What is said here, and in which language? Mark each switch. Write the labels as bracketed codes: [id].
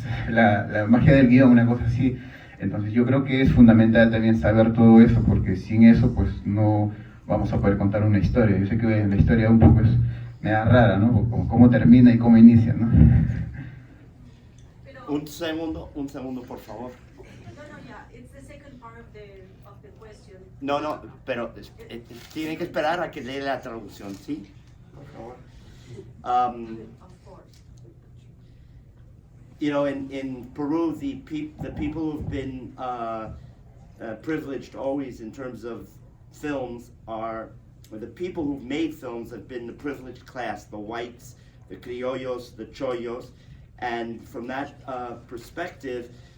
[es] La magia del guión, una cosa así. Entonces yo creo que es fundamental también saber todo eso, porque sin eso pues no vamos a poder contar una historia. Yo sé que la historia un poco es media rara, ¿no? Cómo termina y cómo inicia, ¿no? Un segundo, por favor. [en] No, yeah, it's the second part of the question. [es] No, pero tienen que esperar a que dé la traducción, ¿sí? Por favor. [en] Of course. You know, in Peru, the people who've been privileged always in terms of films or the people who've made films have been the privileged class, the whites, the criollos, the chollos, and from that perspective,